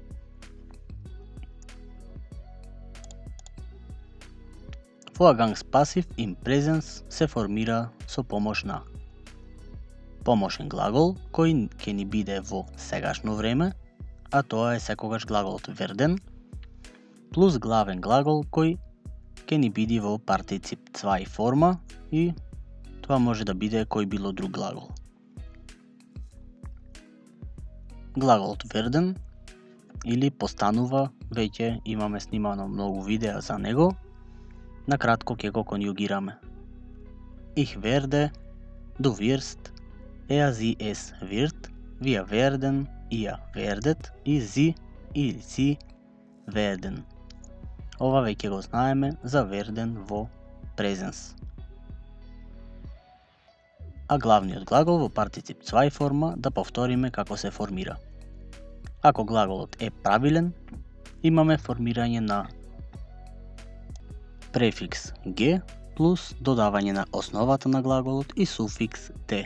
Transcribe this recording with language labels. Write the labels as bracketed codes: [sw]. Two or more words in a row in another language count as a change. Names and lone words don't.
[mk] Vorgangs пасив [de] in presens [mk] се формира со помош на помошен глагол кој ќе ни биде во сегашно време, а тоа е секогаш глаголот werden, плюс главен глагол кој ќе ни биде во партицип 2 форма и тоа може да биде кој било друг глагол. Глаголот werden или постанува, веќе имаме снимано многу видеа за него, накратко ќе го конјугираме. [de] Ich werde, du wirst, sie es wird, wir werden, ihr werdet и sie werden. [mk] Ова веќе го знаеме за werden во presens. А главниот глагол во партицип 2 форма да повториме како се формира. Ако глаголот е правилен, имаме формирање на префикс G плюс додавање на основата на глаголот и суфикс T.